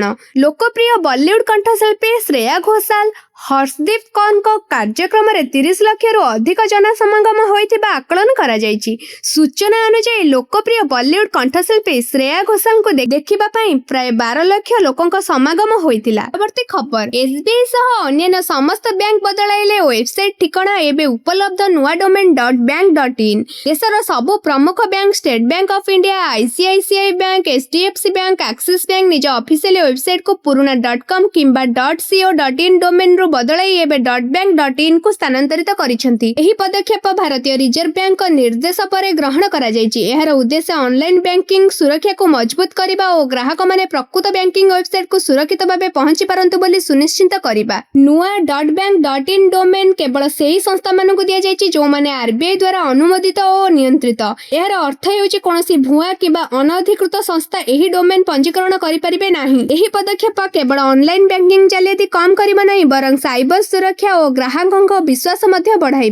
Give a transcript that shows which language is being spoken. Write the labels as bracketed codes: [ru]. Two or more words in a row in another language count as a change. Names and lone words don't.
[or] ଲୋକପ୍ରିୟ ବଲିଉଡ କଣ୍ଠଶିଳ୍ପୀ ଶ୍ରେୟା ଘୋଷାଲ, ହର୍ଷଦୀପ କୌରଙ୍କ କାର୍ଯ୍ୟକ୍ରମରେ 30 ଲକ୍ଷରୁ ଅଧିକ ଜନସମାଗମ ହୋଇଥିବା ଆକଳନ କରାଯାଇଛି। ସୂଚନା ଅନୁଯାୟୀ ଲୋକପ୍ରିୟ ବଲିଉଡ କଣ୍ଠଶିଳ୍ପୀ ଶ୍ରେୟା ଘୋଷାଲଙ୍କୁ ଦେଖିବା ପାଇଁ ପ୍ରାୟ 12 ଲକ୍ଷ ଲୋକଙ୍କ ସମାଗମ ହୋଇଥିଲା। ପରବର୍ତ୍ତୀ ଖବର, ଏସବିଆଇ ସହ ଅନ୍ୟାନ୍ୟ ସମସ୍ତ ବ୍ୟାଙ୍କ ବଦଳାଇଲେ ୱେବସାଇଟ ଠିକଣା ଏବେ ଉପଲବ୍ଧ ନୂଆ ଡୋମେନ୍ .bank.in। ଦେଶର ସବୁ ପ୍ରମୁଖ ବ୍ୟାଙ୍କ ଷ୍ଟେଟ୍ ବ୍ୟାଙ୍କ ଅଫ୍ ଇଣ୍ଡିଆ, ଆଇସିଆଇସିଆଇ ବ୍ୟାଙ୍କ, ଏଚଡିଏଫସି ବ୍ୟାଙ୍କ, ଆକ୍ସିସ୍ ବ୍ୟାଙ୍କ ନିଜ ଅଫିସିଆଲି ୱେବସାଇଟକୁ ପୁରୁଣା .com କିମ୍ବା .co.in ଡୋମେନରୁ ବଦଳାଇ ଏବେ .bank.in କୁ ସ୍ଥାନାନ୍ତରିତ କରିଛନ୍ତି। ଏହି ପଦକ୍ଷେପ ଭାରତୀୟ ରିଜର୍ଭ ବ୍ୟାଙ୍କ ନିର୍ଦ୍ଦେଶ ପରେ ଗ୍ରହଣ କରାଯାଇଛି। ଏହାର ଉଦ୍ଦେଶ୍ୟ ଅନଲାଇନ ବ୍ୟାଙ୍କିଂ ସୁରକ୍ଷାକୁ ମଜବୁତ କରିବା ଓ ଗ୍ରାହକମାନେ ପ୍ରକୃତ ବ୍ୟାଙ୍କିଂ ୱେବସାଇଟକୁ ସୁରକ୍ଷିତ ଭାବେ ପହଞ୍ଚି ପାରନ୍ତୁ ବୋଲି ସୁନିଶ୍ଚିତ କରିବା। ନୂଆ .bank.in ଡୋମେନ୍ କେବଳ ସେହି ସଂସ୍ଥାମାନଙ୍କୁ ଦିଆଯାଇଛି ଯେଉଁମାନେ ଆରବିଆଇ ଦ୍ୱାରା ଅନୁମୋଦିତ ଓ ନିୟନ୍ତ୍ରିତ। ଏହାର ଅର୍ଥ ହେଉଛି କୌଣସି ଭୁଆ କିମ୍ବା ଅନଧିକୃତ ସଂସ୍ଥା ଏହି ଡୋମେନ୍ ପଞ୍ଜୀକରଣ କରିପାରିବେ ନାହିଁ। ଏହି ପଦକ୍ଷେପ କେବଳ ଅନଲାଇନ ବ୍ୟାଙ୍କିଂ ଜାଲିଆତି କମ୍ କରିବ ନାହିଁ, ବରଂ ସାଇବର ସୁରକ୍ଷା ଓ ଗ୍ରାହକଙ୍କ ବିଶ୍ୱାସ ମଧ୍ୟ ବଢ଼ାଇବ।